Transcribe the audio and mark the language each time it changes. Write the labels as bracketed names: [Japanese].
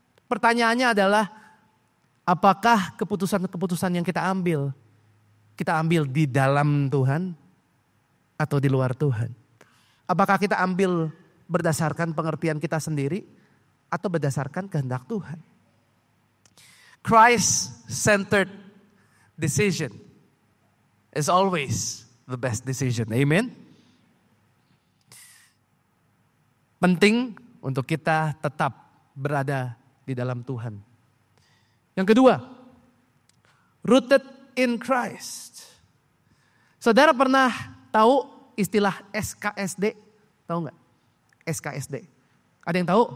[Indonesian] Pertanyaannya adalah, apakah keputusan-keputusan yang kita ambil di dalam Tuhan atau di luar Tuhan? Apakah kita ambil berdasarkan pengertian kita sendiri atau berdasarkan kehendak Tuhan? [English] Christ-centered decision is always the best decision. Amen. [Indonesian] Penting untuk kita tetap berada di dalam Tuhan. Yang kedua, [English] rooted in Christ. [Indonesian] Saudara pernah tahu istilah SKSD? Tahu nggak? SKSD. Ada yang tahu?